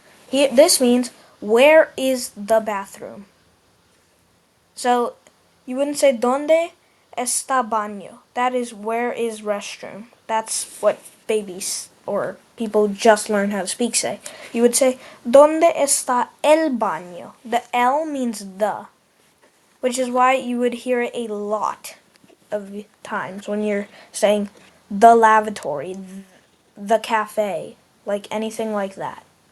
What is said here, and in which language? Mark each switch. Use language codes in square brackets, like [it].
[en] This means where is the bathroom? So you wouldn't say [es] ¿Dónde está baño? [en] That is where is restroom. That's what babies or people just learn how to speak say. You would say [es] ¿Dónde está el baño? [en] The L means the, which is why you would hear it a lot of times when you're saying the lavatory, the cafe, like anything like that.